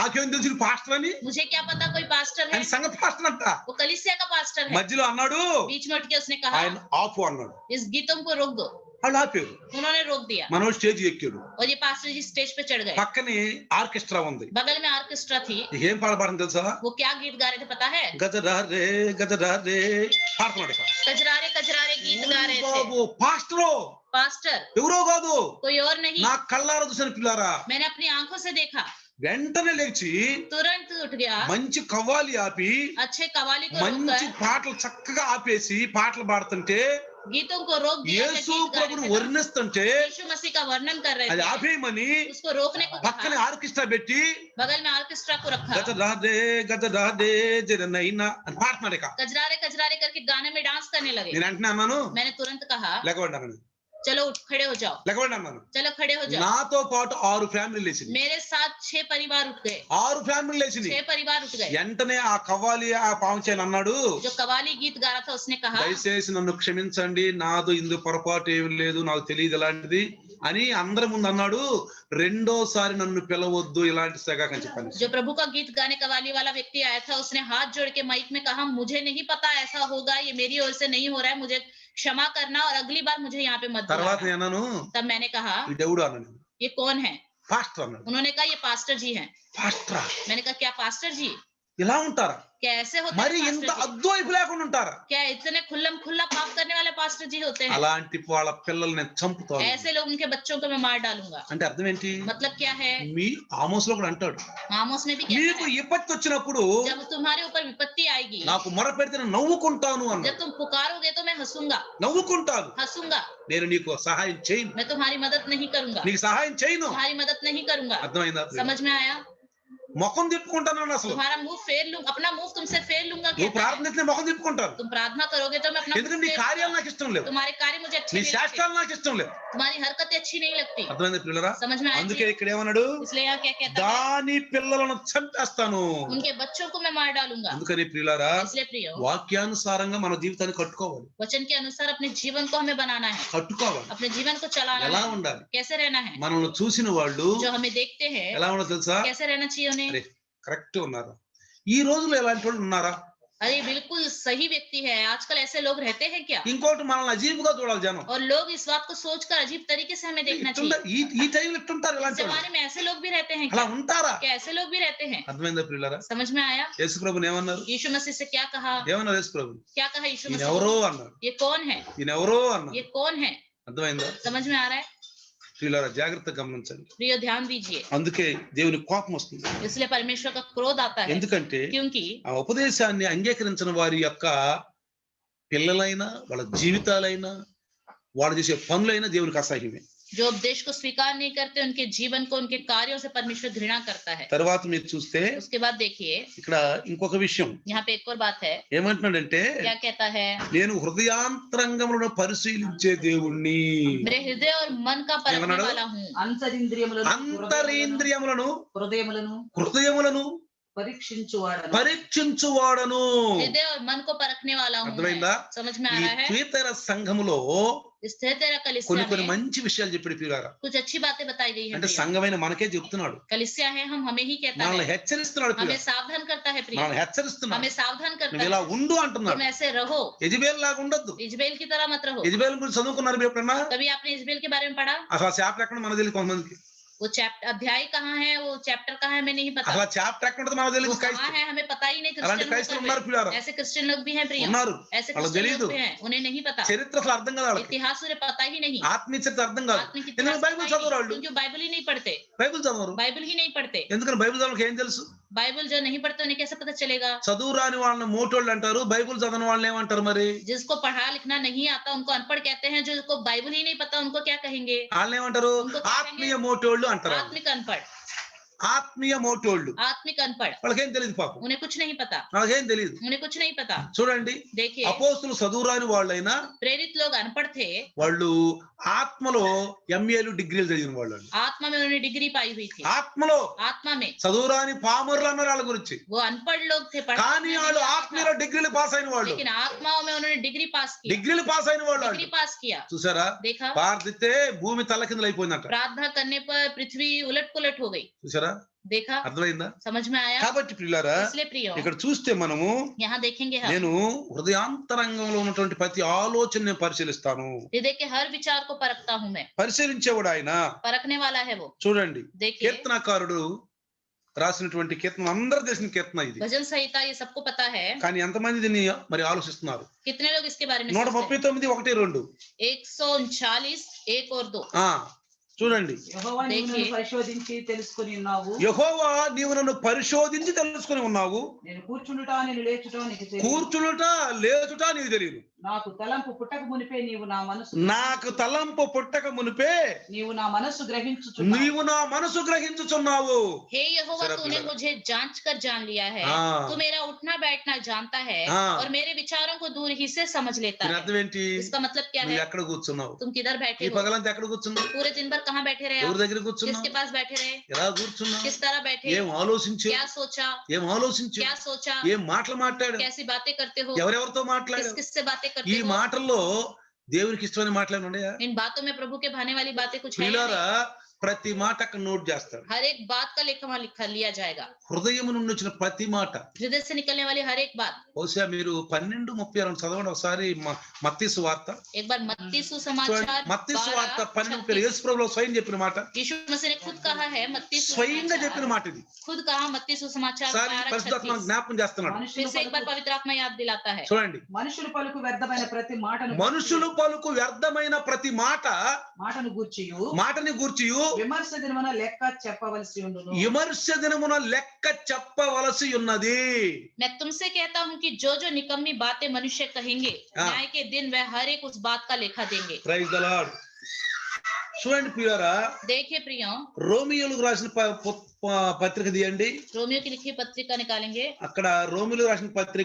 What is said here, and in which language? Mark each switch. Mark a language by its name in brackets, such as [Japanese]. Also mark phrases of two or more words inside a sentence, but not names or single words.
[Telugu] నాకేం తెలుసు ఇది పాస్టర్ అని. [Hindi] मुझे क्या पता कोई पास्टर है। [Telugu] ఆయన సంఘ పాస్టర్ అంట. [Hindi] वो कलीसिया का पास्टर है। [Telugu] మధ్యలో అన్నాడు, [Hindi] बीच में उठ के उसने कहा [Telugu] ఆయన ఆపు అన్నాడు. [Hindi] इस गीतों को रोक दो। [Telugu] వాళ్ళు ఆపారు. [Hindi] उन्होंने रोक दिया [Telugu] మనోడు స్టేజ్ ఎక్కాడు. [Hindi] और ये पास्टर जी स्टेज पे चढ़ गए। [Telugu] పక్కనే ఆర్కెస్ట్రా ఉంది. [Hindi] बगल में ऑर्केस्ट्रा थी। [Telugu] ఏం పాడబడింది తెలుసా? [Hindi] वो क्या गीत गा रहे थे पता है? [Telugu] గజరా రే పాడుతున్నాడు ఇక. [Hindi] कजरारे कजरारे गीत गा रहे थे। [Telugu] బాబు పాస్టరు [Hindi] पास्टर [Telugu] ఎవరో కాదు, [Hindi] कोई और नहीं, [Telugu] నా కళ్ళారా చూసిన పిల్లారా. [Hindi] मैंने अपनी आंखों से देखा। [Telugu] వెంటనే లేచి [Hindi] तुरंत उठ गया, [Telugu] మంచి కవ్వాలి ఆపి [Hindi] अच्छे कवाली को [Telugu] మంచి [Hindi] रोककर [Telugu] పాటలు చక్కగా ఆపేసి పాటలు పాడుతుంటే [Hindi] गीतों को रोक दिया। जो [Telugu] యేసు [Hindi] गीत गा [Telugu] ప్రభుని [Hindi] रहे थे ना, [Telugu] వర్ణిస్తుంటే [Hindi] यीशु मसीह का वर्णन कर रहे [Telugu] అది [Hindi] थे, [Telugu] ఆపేయమని [Hindi] उसको रोकने को [Telugu] పక్కనే [Hindi] कहा। [Telugu] ఆర్కెస్ట్రా పెట్టి [Hindi] बगल में ऑर्केस्ट्रा को रखा। [Telugu] గజరాదే జరనైనా అని పాడుతున్నాడు ఇక. [Hindi] कजरारे कजरारे करके गाने में डांस करने लगे। [Telugu] నేను వెంటనే అన్నాను, [Hindi] मैंने तुरंत कहा [Telugu] లెగవండి అన్నాను, [Hindi] चलो उठ खड़े हो जाओ, [Telugu] లెగవండి అన్నాను. [Hindi] चलो खड़े हो जाओ। [Telugu] నాతో పాటు 6 ఫ్యామిలీలు లేచింది. [Hindi] मेरे साथ 6 परिवार उठ गए, [Telugu] 6 ఫ్యామిలీలు లేచింది. [Hindi] 6 परिवार उठ गए। [Telugu] వెంటనే ఆ కవ్వాలి ఆ పాంచాయని అన్నాడు, [Hindi] जो कवाली गीत गा रहा था उसने कहा [Telugu] దయచేసి నన్ను క్షమించండి, నాదో ఇందు పొరపాటు ఏమి లేదు, నాకు తెలియదు ఇలాంటిది అని అందరి ముందు అన్నాడు. రెండోసారి నన్ను పిలవద్దు ఇలాంటి సెగ అని చెప్పాను. [Hindi] जो प्रभु का गीत गाने कवाली वाला व्यक्ति आया था, उसने हाथ जोड़ के माइक में कहा मुझे नहीं पता ऐसा होगा, ये मेरी ओर से नहीं हो रहा है, मुझे क्षमा करना और अगली बार मुझे यहाँ पे मत [Telugu] తర్వాత [Hindi] बुलाना। [Telugu] నేను అన్నాను, [Hindi] तब मैंने कहा [Telugu] దేవుడు అన్నాను. [Hindi] ये कौन है? [Telugu] పాస్టర్ అన్నాడు. [Hindi] उन्होंने कहा ये पास्टर जी हैं। [Telugu] పాస్టరా [Hindi] मैंने कहा क्या पास्टर जी? [Telugu] ఇలా ఉంటారా? [Hindi] क्या ऐसे होते [Telugu] మరి [Hindi] हैं [Telugu] ఇంత [Hindi] पास्टर जी? [Telugu] అద్వైపు లేకుండా ఉంటారా? [Hindi] क्या इतने खुल्लम खुल्ला पाप करने वाले पास्टर जी होते हैं? [Telugu] అలాంటి వాళ్ళ పిల్లల్ని నేను చంపుతాను. [Hindi] ऐसे लोग उनके बच्चों को मैं मार डालूंगा। [Telugu] అంటే అర్థం ఏంటి? [Hindi] मतलब क्या है? [Telugu] మీ ఆమోస్లో కూడా అంటాడు, [Hindi] आमोस में भी कहता [Telugu] మీకు [Hindi] है [Telugu] విపత్తు వచ్చినప్పుడు [Hindi] जब तुम्हारे ऊपर विपत्ति आएगी, [Telugu] నాకు మొర పెడితే నేను నవ్వుకుంటాను [Hindi] जब [Telugu] అన్నాడు. [Hindi] तुम पुकारोगे तो मैं हंसूंगा, [Telugu] నవ్వుకుంటాను, [Hindi] हंसूंगा, [Telugu] నేను నీకు సహాయం చేయను, [Hindi] मैं तुम्हारी मदद नहीं करूंगा, [Telugu] నీకు సహాయం చేయను. [Hindi] तुम्हारी मदद नहीं करूंगा। [Telugu] అర్థమైందా? [Hindi] समझ में आया? [Telugu] ముఖం తిప్పుకుంటాను అసలు. [Hindi] तुम्हारा मुंह फेर लूंगा, अपना मुंह तुमसे फेर लूंगा। [Telugu] నువ్వు [Hindi] कहता है [Telugu] ప్రార్థన ముఖం తిప్పుకుంటాను, [Hindi] तुम प्रार्थना करोगे तो मैं अपना मुंह [Telugu] ఎందుకంటే నీ [Hindi] फेर [Telugu] కార్యాలు [Hindi] लूंगा। [Telugu] నాకు ఇష్టం లేదు, [Hindi] तुम्हारे कार्य मुझे अच्छे [Telugu] నీ [Hindi] नहीं लगते, [Telugu] శాస్త్రాలు నాకు ఇష్టం లేదు. [Hindi] तुम्हारी हरकतें अच्छी नहीं लगती। [Telugu] అర్థమైంది పిల్లరా? [Hindi] समझ में आया [Telugu] అందుకే [Hindi] जी? [Telugu] ఇక్కడ ఏమన్నాడు, [Hindi] इसलिए यहाँ क्या कहता है? [Telugu] దాని పిల్లలను చంపేస్తాను. [Hindi] उनके बच्चों को मैं मार डालूंगा। [Telugu] అందుకని ప్రియులారా, [Hindi] इसलिए प्रियो, [Telugu] వాక్యానుసారంగా మన జీవితాన్ని కట్టుకోవాలి, [Hindi] वचन के अनुसार अपने जीवन को हमें बनाना है, [Telugu] కట్టుకోవాలి. [Hindi] अपने जीवन को चलाना [Telugu] ఎలా [Hindi] है, [Telugu] ఉండాలి? [Hindi] कैसे रहना है। [Telugu] మనల్ని చూసిన వాళ్ళు [Hindi] जो हमें देखते हैं [Telugu] ఎలా ఉండదు తెలుసా? [Hindi] कैसे रहना चाहिए उन्हें। [Telugu] అరే కరెక్ట్ ఉన్నారా? ఈ రోజుల్లో ఎలాంటి వాళ్ళు ఉన్నారా? [Hindi] अरे बिल्कुल सही व्यक्ति है। आजकल ऐसे लोग रहते हैं क्या? [Telugu] ఇంకోటి మనల్ని అజీబుగా చూడాలి జనం. [Hindi] और लोग इस बात को सोचकर अजीब तरीके से हमें देखना चाहिए। [Telugu] ఈ టైంలో ఇట్టుంటారు [Hindi] इस [Telugu] ఇలాంటి వాళ్ళు. [Hindi] जमाने में ऐसे लोग भी रहते हैं [Telugu] అలా [Hindi] क्या? [Telugu] ఉంటారా? [Hindi] क्या ऐसे लोग भी रहते हैं? [Telugu] అర్థమైందా ప్రియులారా? [Hindi] समझ में आया? [Telugu] యేసు ప్రభుని ఏమన్నారు? [Hindi] यीशु मसीह से क्या कहा? [Telugu] ఏమన్నారు యేసు ప్రభు? [Hindi] क्या कहा यीशु [Telugu] ఈయన [Hindi] मसीह? [Telugu] ఎవరో అన్నారు. [Hindi] ये कौन है? [Telugu] ఈయన ఎవరో [Hindi] ये [Telugu] అన్నారు. [Hindi] कौन है? [Telugu] అర్థమైందా? [Hindi] समझ में आ रहा है? [Telugu] ప్రియులారా జాగ్రత్తగా గమనించండి. [Hindi] प्रिय ध्यान दीजिए। [Telugu] అందుకే దేవుని కోపం వస్తుంది. [Hindi] इसलिए परमेश्वर का क्रोध आता है। [Telugu] ఎందుకంటే [Hindi] क्योंकि [Telugu] ఆ ఉపదేశాన్ని అంగీకరించిన వారి యొక్క పిల్లలైనా వాళ్ళ జీవితాలైనా వాళ్ళు చేసే పనులైనా దేవునికి అసహ్యమే. [Hindi] जो उपदेश को स्वीकार नहीं करते, उनके जीवन को, उनके कार्यों से परमेश्वर घृणा करता है। [Telugu] తర్వాత మీరు చూస్తే [Hindi] उसके बाद देखिए [Telugu] ఇక్కడ ఇంకొక విషయం [Hindi] यहाँ पे एक और बात है। [Telugu] ఏమంటున్నాడంటే [Hindi] क्या कहता है? [Telugu] నేను హృదయాంతరంగములను పరిశీలించే దేవుణ్ణి. [Hindi] मेरे हृदय और मन का परखने वाला हूँ। [Telugu] అంతరింద్రియములను అంతరేంద్రియములను హృదయములను పరీక్షించువాడను. [Hindi] हृदय और मन को परखने वाला हूँ। [Telugu] అర్థమైందా? [Hindi] समझ में आ [Telugu] ఈ [Hindi] रहा है? [Telugu] త్వేతర సంఘములో [Hindi] इस तेरा [Telugu] కొన్ని [Hindi] कलिसिया [Telugu] కొన్ని [Hindi] में [Telugu] మంచి విషయాలు చెప్పాడు పిల్లారా. [Hindi] कुछ अच्छी बातें बताई गई है। [Telugu] అంటే [Hindi] प्रिय। [Telugu] సంఘమైన మనకే చెప్తున్నాడు. [Hindi] कलिसिया है, हम हमें ही कहता [Telugu] మనల్ని [Hindi] है, [Telugu] హెచ్చరిస్తున్నాడు [Hindi] हमें [Telugu] పిల్ల. [Hindi] सावधान करता है। प्रिय, [Telugu] మనల్ని హెచ్చరిస్తున్నాడు. [Hindi] हमें सावधान करता [Telugu] నువ్వు ఇలా [Hindi] है, [Telugu] ఉండు అంటున్నాడు. [Hindi] तुम ऐसे रहो, [Telugu] యెజబెల్ లాగా ఉండొద్దు. [Hindi] इजबेल की तरह मत रहो। [Telugu] యెజబెల్ గురించి చదువుకున్నారు మీరు ఎప్పుడన్నా? [Hindi] कभी आपने इजबेल के बारे में पढ़ा? [Telugu] అసలు చాప్టర్ ఎక్కడ మనకు తెలియదు కొంతమందికి. [Hindi] वो चैप्टर अध्याय कहाँ है, वो चैप्टर कहाँ है, हमें नहीं पता। [Telugu] అసలు చాప్టర్ ఎక్కడ ఉంటుందో మనకు [Hindi] वो [Telugu] తెలియదు. [Hindi] कहाँ [Telugu] క్రైస్తవులు [Hindi] है हमें पता ही नहीं। [Telugu] అలాంటి క్రైస్తవులు ఉన్నారు పిల్లారా. [Hindi] ऐसे क्रिश्चियन लोग भी हैं प्रिय, [Telugu] ఉన్నారు. [Hindi] ऐसे [Telugu] వాళ్ళకి [Hindi] क्रिश्चियन [Telugu] తెలియదు. [Hindi] लोग भी हैं, उन्हें नहीं पता। [Telugu] చరిత్ర అసలు అర్థం కాదు వాళ్ళకి. [Hindi] इतिहास उन्हें पता ही नहीं। [Telugu] ఆత్మీయ చరిత్ర అర్థం కాదు. [Hindi] आत्मिक [Telugu] ఎందుకంటే [Hindi] इतिहास [Telugu] బైబిల్ [Hindi] पता ही [Telugu] చదవరు [Hindi] नहीं, [Telugu] వాళ్ళు. [Hindi] क्योंकि बाइबल ही नहीं पढ़ते। [Telugu] బైబిల్ చదవరు. [Hindi] बाइबल ही नहीं पढ़ते। [Telugu] ఎందుకంటే బైబిల్ చదవడానికి ఏం తెలుసు? [Hindi] बाइबल जो नहीं पढ़ते उन्हें कैसे पता चलेगा? [Telugu] చదువు రాని వాళ్ళని మోటోళ్ళు అంటారు. బైబిల్ చదవని వాళ్ళని ఏమంటారు మరి? [Hindi] जिसको पढ़ा लिखना नहीं आता उनको अनपढ़ कहते हैं। जिसको बाइबल ही नहीं पता उनको क्या कहेंगे? [Telugu] వాళ్ళని ఏమంటారు? [Hindi] उनको क्या [Telugu] ఆత్మీయ [Hindi] कहेंगे? [Telugu] మోటోళ్ళు అంటారు. [Hindi] आत्मिक अनपढ़। [Telugu] ఆత్మీయ మోటోళ్ళు. [Hindi] आत्मिक अनपढ़, [Telugu] వాళ్ళకేం తెలియదు పాపం. [Hindi] उन्हें कुछ नहीं पता। [Telugu] వాళ్ళకేం తెలియదు. [Hindi] उन्हें कुछ नहीं पता। [Telugu] చూడండి, [Hindi] देखिए, [Telugu] అపోస్తులు చదువు రాని వాళ్ళైనా [Hindi] प्रेरित लोग अनपढ़ थे, [Telugu] వాళ్ళు ఆత్మలో ఎంఏలు డిగ్రీలు చదివిన వాళ్ళు. [Hindi] आत्मा में उन्होंने डिग्री पाई हुई थी। [Telugu] ఆత్మలో [Hindi] आत्मा में [Telugu] చదువు రాని పామరులు అన్నారు వాళ్ళ గురించి. [Hindi] वो अनपढ़ लोग थे, पढ़ा [Telugu] కానీ [Hindi] लिखा [Telugu] వాళ్ళు [Hindi] नहीं आता [Telugu] ఆత్మీయలో [Hindi] था, [English] degrees pass [Telugu] అయిన వాళ్ళు. [Hindi] लेकिन आत्माओं में उन्होंने [English] degree pass [Hindi] किया। [English] degrees pass [Telugu] అయిన వాళ్ళు. [English] degree pass [Hindi] किया। [Telugu] చూసారా? [Hindi] देखा, [Telugu] ప్రార్థిస్తే భూమి తల్లకిందులు అయిపోయిందంట. [Hindi] प्रार्थना करने पर पृथ्वी उलट पुलट हो गई। [Telugu] చూసారా? [Hindi] देखा, [Telugu] అర్థమైందా? [Hindi] समझ में आया? [Telugu] కాబట్టి ప్రియులారా, [Hindi] इसलिए प्रिय, [Telugu] ఇక్కడ చూస్తే మనము [Hindi] यहाँ देखेंगे हम [Telugu] నేను హృదయాంతరంగంలో ఉన్నటువంటి ప్రతి ఆలోచనని పరిశీలిస్తాను. [Hindi] हृदय के हर विचार को परखता हूँ मैं। [Telugu] పరిశీలించేవాడు ఆయన. [Hindi] परखने वाला है वो। [Telugu] చూడండి, [Hindi] देखिए, [Telugu] కీర్తనకారుడు రాసినటువంటి కీర్తన అందరూ తెలిసిన కీర్తన ఇది. [Hindi] भजन संहिता ये सबको पता है, [Telugu] కానీ ఎంతమంది దీన్ని మరి ఆలోచిస్తున్నారు? [Hindi] कितने लोग इसके बारे में 139 1 2 139 1 और 2। [Telugu] చూడండి, యెహోవా నీవు నన్ను పరిశోధించి తెలుసుకొని ఉన్నావు. యెహోవా నీవు నన్ను పరిశోధించి తెలుసుకొని ఉన్నావు. నేను కూర్చుండుట నేను లేచుట నీకు తెలియదు. కూర్చునుట లేచుట నీకు తెలియదు. నాకు తలంపు పుట్టక మునిపే నీవు నా మనసు గ్రహించుచున్నావు. నీవు నా మనసు గ్రహించుచున్నావు. [Hindi] हे यहोवा, तूने मुझे जांच कर जान लिया है। तू मेरा उठना बैठना जानता है और मेरे विचारों को दूर ही से समझ लेता है। [Telugu] అర్థం ఏంటి? [Hindi] इसका मतलब क्या है? [Telugu] ఎక్కడ కూర్చున్నావు? [Hindi] तुम किधर बैठे [Telugu] ఈ [Hindi] हो? [Telugu] పగలంతా ఎక్కడ కూర్చున్నావు? [Hindi] पूरे दिन भर कहाँ बैठे रहे? [Telugu] ఎవరి దగ్గర కూర్చున్నావు? [Hindi] किसके पास बैठे रहे? [Telugu] ఎలా కూర్చున్నావు? [Hindi] किस तरह बैठे? [Telugu] ఏం ఆలోచించు? [Hindi] क्या सोचा? [Telugu] ఏం ఆలోచించు? [Hindi] क्या सोचा? [Telugu] ఏం మాటలు మాట్లాడు? [Hindi] कैसी बातें करते हो? [Telugu] ఎవరెవరితో [Hindi] किस [Telugu] మాట్లాడు? [Hindi] किससे बातें [Telugu] ఈ [Hindi] करते हो? [Telugu] మాటల్లో దేవునికి ఇష్టమైన మాటలు ఉన్నాయా? [Hindi] इन बातों में प्रभु के भाने वाली बातें कुछ है? [Telugu] పిల్లరా, ప్రతి మాట అక్కడ నోట్ చేస్తాడు. [Hindi] हर एक बात का लेखा वहां लिखा लिया जाएगा। [Telugu] హృదయం నుండి వచ్చిన ప్రతి మాట, [Hindi] हृदय से निकलने वाली हर एक बात। [Telugu] బహుశా మీరు 12:36 చదవండి ఒకసారి. మత్తయి సువార్త, [Hindi] एक बार मत्ती सुसमाचार [Telugu] మత్తయి సువార్త 12:36 యేసు ప్రభువు స్వయం చెప్పిన మాట. [Hindi] यीशु मसीह ने खुद कहा है, मत्ती [Telugu] స్వయంగా చెప్పిన మాట ఇది. [Hindi] खुद कहा मत्ती सुसमाचार [Telugu] సారి పరిశుద్ధాత్మ జ్ఞాపకం చేస్తున్నాడు. [Hindi] फिर से एक बार पवित्र आत्मा याद दिलाता है। [Telugu] చూడండి, మనుషులు పలుకు వ్యర్థమైన ప్రతి మాటను మాటను గూర్చియు విమర్శ దినమున లెక్క చెప్పవలసి ఉండును. విమర్శ దినమున లెక్క చెప్పవలసి ఉన్నది. [Hindi] मैं तुमसे कहता हूँ कि जो जो निकम्मी बातें मनुष्य कहेंगे, न्याय के दिन वह हर एक उस बात का लेखा देंगे। [English] praise the Lord. [Telugu] చూడండి ప్రియులారా, [Hindi] देखिए प्रियो, [Telugu] రోమియోలకు రాసిన పత్రిక తీయండి. [Hindi] रोमियो की लिखी पत्रिका निकालेंगे। [Telugu] అక్కడ రోమియోలకు రాసిన పత్రిక